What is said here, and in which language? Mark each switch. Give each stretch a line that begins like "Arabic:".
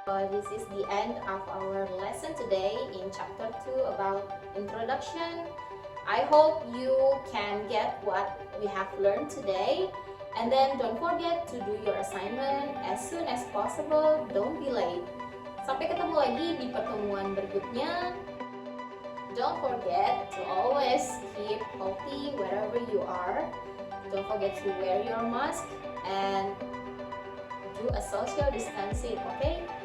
English: This is the end of our lesson today in chapter 2 about introduction. I hope you can get what we have learned today. And then don't forget to do your assignment as soon as possible. Don't be late.
Indonesian: Sampai ketemu lagi di pertemuan berikutnya.
English: Don't forget to always keep healthy wherever you are. Don't forget to wear your mask and do a social distancing, okay?